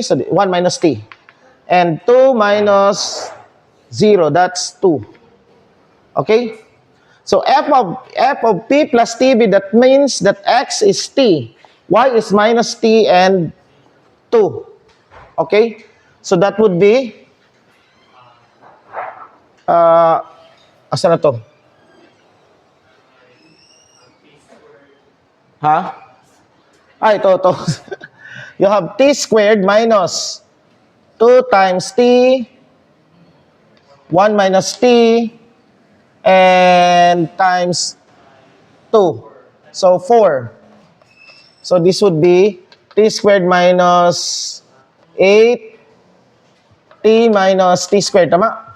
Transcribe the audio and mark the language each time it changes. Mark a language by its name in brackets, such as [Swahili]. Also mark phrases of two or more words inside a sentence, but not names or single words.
[English] So 1 minus t. And 2 minus 0. That's 2. Okay? So f of p plus tb, that means that x is t. Y is minus t and 2. Okay? So that would be, [Cebuano] asa na to? Ha? [Filipino] Ito. [English] You have t squared minus 2 times t, 1 minus t, and times 2. So 4. So this would be t squared minus 8, t minus t squared, tama?